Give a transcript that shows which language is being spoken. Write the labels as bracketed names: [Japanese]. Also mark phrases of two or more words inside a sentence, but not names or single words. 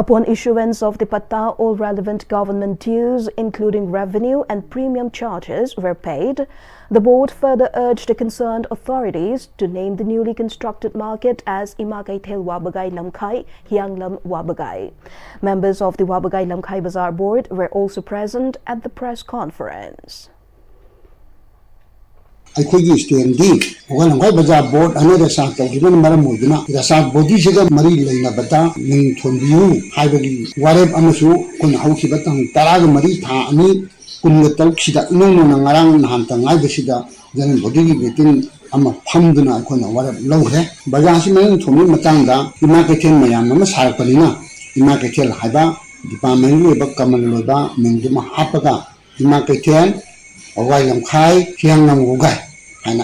[English] Upon issuance of the patta, all relevant government dues, including revenue and premium charges, were paid. The board further urged the concerned authorities to name the newly constructed market as Imakaithel Wabagai Lamkhai Hianglam Wabagai. Members of the Wabagai Lamkhai Bazaar board were also present at the press conference. [Manipuri] ꯑꯩꯈꯣꯏꯒꯤ ꯁ꯭ꯇꯦꯟꯗꯤ ꯋꯥꯂꯝꯈꯥꯏ ꯕꯖꯥꯔ ꯕꯣꯔꯗ ꯑꯅ ꯔꯦꯁꯥꯔꯆ ꯇꯧꯈꯤꯕꯅ ꯃꯔꯝ ꯑꯣꯏꯗꯨꯅ ꯔꯦꯁꯥꯔꯆ ꯕꯣꯗꯤꯁꯤꯒ ꯃꯔꯤ ꯂꯩꯅꯕꯗ ꯃꯤꯡ ꯊꯣꯟꯕꯤꯌꯨ ꯍꯥꯏꯕꯒꯤ ꯋꯥꯔꯦꯞ ꯑꯃꯁꯨ ꯑꯩꯈꯣꯏꯅ ꯍꯧꯈꯤꯕ ꯇꯥꯡ 14 ꯊꯥ 2016ꯁꯤꯗ ꯏꯅꯧꯅꯧꯅ ꯉꯔꯥꯡ ꯅꯍꯥꯟꯇ ꯉꯥꯏꯕꯁꯤꯗ ꯖꯅꯔꯦꯜ ꯕꯣꯗꯤꯒꯤ ꯃꯤꯇꯤꯡ ꯑꯃ ꯐꯝꯗꯨꯅ ꯑꯩꯈꯣꯏꯅ ꯋꯥꯔꯦꯞ ꯂꯧꯈ꯭ꯔꯦ ꯕꯖꯥꯔꯁꯤ ꯃꯃꯤꯡ ꯊꯣꯟꯕꯒꯤ ꯃꯇꯥꯡꯗ ꯏꯃꯥ ꯀꯩꯊꯦꯜ ꯃꯌꯥꯝ ꯑꯃ ꯁꯥꯔꯛꯄꯅꯤꯅ ꯏꯃꯥ ꯀꯩꯊꯦꯜ ꯍꯥꯏꯕ ꯗꯤꯄꯥꯔꯠꯃꯦꯟꯒꯤ ꯑꯣꯏꯕ ꯀꯃꯟ ꯑꯣꯏꯕ ꯃꯤꯡꯗꯨꯃ ꯍꯥꯞꯄꯒ ꯏꯃꯥ ꯀꯩꯊꯦꯜ ꯋꯥꯕꯒꯥꯏ ꯂꯝꯈꯥꯏ ꯍꯤꯌꯥꯡꯂꯝ ꯋꯥꯕꯒꯥꯏ ꯍꯥꯏꯅ